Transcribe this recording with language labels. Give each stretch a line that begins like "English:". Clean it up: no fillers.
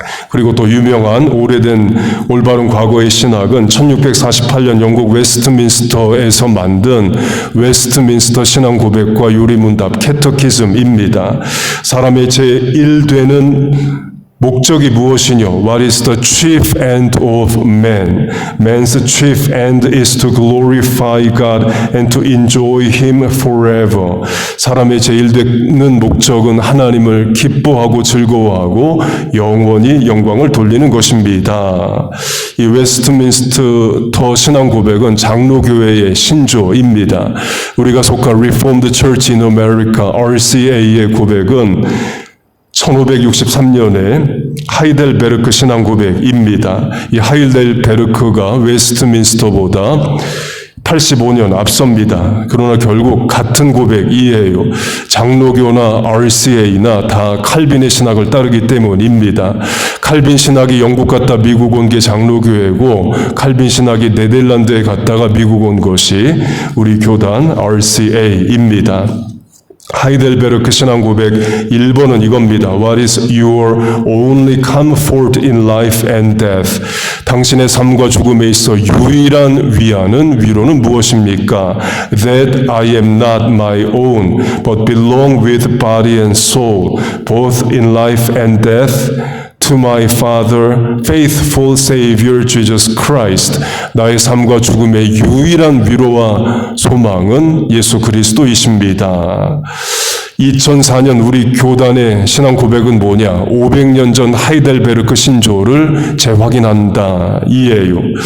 Korean: 그리고 또 유명한 오래된 올바른 과거의 신학은 1648년 영국 웨스트민스터에서 만든 웨스트민스터 신앙 고백과 요리문답 캐터키즘입니다. 사람의 제1되는 목적이 무엇이뇨?
English: What is the chief end of man? Man's chief end is to glorify God and to enjoy Him forever.
Korean: 사람의 제1되는 목적은 하나님을 기뻐하고 즐거워하고 영원히 영광을 돌리는 것입니다. 이 웨스트민스터 신앙 고백은 장로교회의 신조입니다. 우리가 속한 Reformed Church in America, RCA의 고백은 1563년에 하이델베르크 신앙 고백입니다. 이 하이델베르크가 웨스트민스터보다 85년 앞섭니다. 그러나 결국 같은 고백이에요. 장로교나 RCA나 다 칼빈의 신학을 따르기 때문입니다. 칼빈 신학이 영국 갔다 미국 온 게 장로교회고 칼빈 신학이 네덜란드에 갔다가 미국 온 것이 우리 교단 RCA입니다. 하이델베르크 신앙 고백 1번은 이겁니다.
English: What is your only comfort in life and death?
Korean: 당신의 삶과 죽음에 있어 유일한 위로는 무엇입니까?
English: That I am not my own, but belong with body and soul, both in life and death. To my Father, faithful Savior Jesus Christ.
Korean: 나의 삶과 죽음의 유일한 위로와 소망은 예수 그리스도이십니다. 2004년 우리 교단의 신앙 고백은 뭐냐? 500년 전 하이델베르크 신조를 재확인한다. 이에요.